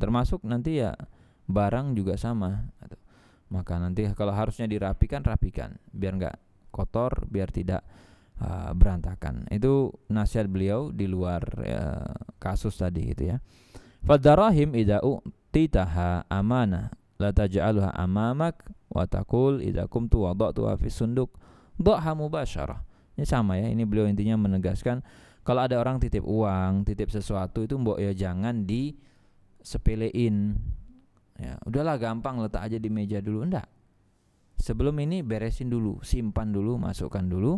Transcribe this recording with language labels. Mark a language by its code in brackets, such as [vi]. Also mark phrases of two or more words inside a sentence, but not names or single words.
[id] Termasuk nanti ya barang juga sama. Maka nanti kalau harusnya dirapikan, rapikan, biar enggak kotor, biar tidak berantakan. Itu nasihat beliau di luar kasus tadi itu ya. [ar] فالدراهم إذا أعطيتها أمانة لا تجعلها أمامك وتقول إذا قمت وضعتها في الصندوق ضعها مباشرة. [id] Ini sama ya, ini beliau intinya menegaskan kalau ada orang titip uang, titip sesuatu itu [jv] mbok ya [id] jangan disepelein. Ya, udahlah gampang, letak aja di meja dulu. Enggak. Sebelum ini beresin dulu, simpan dulu, masukkan dulu.